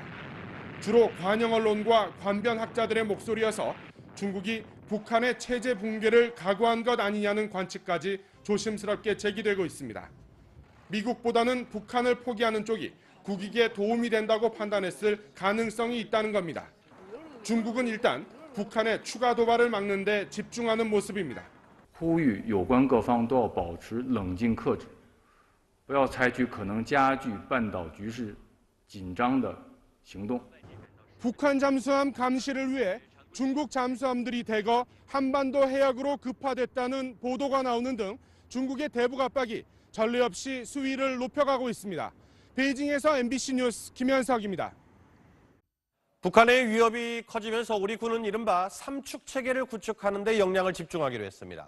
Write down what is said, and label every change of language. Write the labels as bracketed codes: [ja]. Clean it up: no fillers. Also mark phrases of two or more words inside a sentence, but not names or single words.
[ko] 주로 관영 언론과 관변 학자들의 목소리여서 중국이 북한의 체제 붕괴를 각오한 것 아니냐는 관측까지 조심스럽게 제기되고 있습니다. 미국보다는 북한을 포기하는 쪽이 국익에 도움이 된다고 판단했을 가능성이 있다는 겁니다. 중국은 일단 북한의 추가 도발을 막는 데 집중하는 모습입니다. [zh] 呼吁有关各方都要保持冷静克制，不要采取可能加剧半岛局势紧张的行动。 [ko] 북한 잠수함 감시를 위해 중국 잠수함들이 대거 한반도 해역으로 급파됐다는 보도가 나오는 등 중국의 대북 압박이 전례 없이 수위를 높여가고 있습니다. 베이징에서 MBC 뉴스 김현석입니다. 북한의 위협이 커지면서 우리 군은 이른바 삼축 체계를 구축하는 데 역량을 집중하기로 했습니다.